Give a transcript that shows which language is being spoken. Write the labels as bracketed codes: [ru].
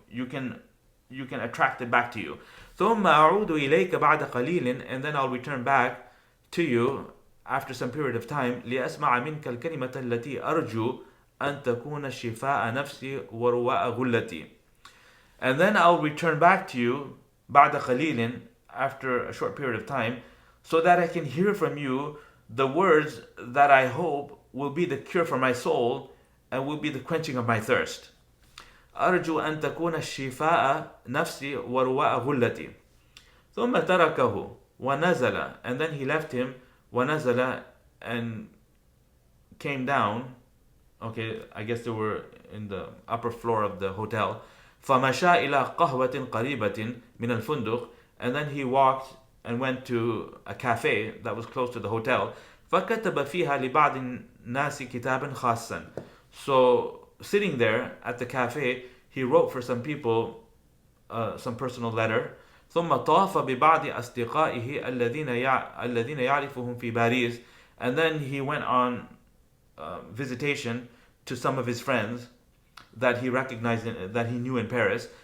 [en] You can attract it back to you. [ar] ثم أعود إليك بعد قليل, [en] and then I'll return back to you after some period of time. [ar] لأسمع منك الكلمة التي أرجو أن تكون شفاء نفسي ورواء غلتي. [en] And then I'll return back to you [ar] بعد قليل, [en] after a short period of time, so that I can hear from you the words that I hope will be the cure for my soul and will be the quenching of my thirst. [ar] أرجو أن تكون الشفاء نفسي ورواء غلتي. ثم تركه ونزل, [en] and then he left him. [ar] ونزل, [en] and came down. Okay, I guess they were in the upper floor of the hotel. [ar] فمشى إلى قهوة قريبة من الفندق, [en] and then he walked and went to a cafe that was close to the hotel. [ar] فكتب فيها لبعض الناس كتابا خاصا. [en] So sitting there at the cafe, he wrote for some people some personal letter. [ar] ثم طاف ببعض أصدقائه الذين يعرفهم في باريس, [en] and then he went on visitation to some of his friends that he recognized, that he knew in Paris.